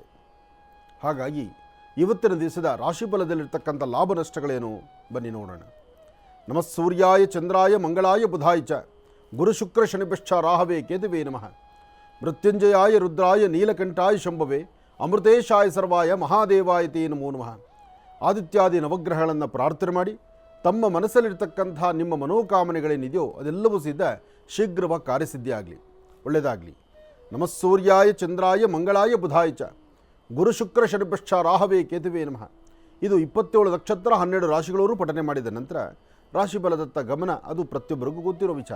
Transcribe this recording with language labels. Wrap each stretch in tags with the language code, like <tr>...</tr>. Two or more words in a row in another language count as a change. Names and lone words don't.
<kn>ಹಾಗಾಗಿ ಇವತ್ತಿನ ದಿವಸದ ರಾಶಿಫಲದಲ್ಲಿರ್ತಕ್ಕಂಥ ಲಾಭ ನಷ್ಟಗಳೇನು ಬನ್ನಿ ನೋಡೋಣ.</kn> <sa>ನಮಃ ಸೂರ್ಯಾಯ ಚಂದ್ರಾಯ ಮಂಗಳಾಯ ಬುಧಾಯ ಚ ಗುರು ಶುಕ್ರ ಶನಿಭ್ಯಶ್ಚ ರಾಹವೇ ಕೇತುವೇ ನಮಃ. ಮೃತ್ಯುಂಜಯಾಯ ರುದ್ರಾಯ ನೀಲಕಂಠಾಯ ಶಂಭವೇ ಅಮೃತೇಶಾಯ ಸರ್ವಾಯ ಮಹಾದೇವಾಯ ತೇ ನಮೋ ನಮಃ.</sa> <kn>ಆದಿತ್ಯಾದಿ ನವಗ್ರಹಗಳನ್ನು ಪ್ರಾರ್ಥನೆ ಮಾಡಿ ತಮ್ಮ ಮನಸ್ಸಲ್ಲಿರ್ತಕ್ಕಂಥ ನಿಮ್ಮ ಮನೋಕಾಮನೆಗಳೇನಿದೆಯೋ ಅದೆಲ್ಲವೂ ಸಿದ್ಧ ಶೀಘ್ರವಾಗಿ ಕಾರ್ಯಸಿದ್ಧಿಯಾಗಲಿ, ಒಳ್ಳೆಯದಾಗಲಿ.</kn> <sa>ನಮಃ ಸೂರ್ಯಾಯ ಚಂದ್ರಾಯ ಮಂಗಳಾಯ ಬುಧಾಯ ಚ ಗುರು ಶುಕ್ರ ಶನಿಭ್ಯಶ್ಚ ರಾಹವೇ ಕೇತುವೇ ನಮಃ.</sa> <kn>ಇದು 27 ನಕ್ಷತ್ರ 12 ರಾಶಿಗಳವರು ಪಠನೆ ಮಾಡಿದ ನಂತರ ರಾಶಿಫಲದತ್ತ ಗಮನ ಅದು ಪ್ರತಿಯೊಬ್ಬರಿಗೂ ಗೊತ್ತಿರೋ ವಿಚಾರ.</kn>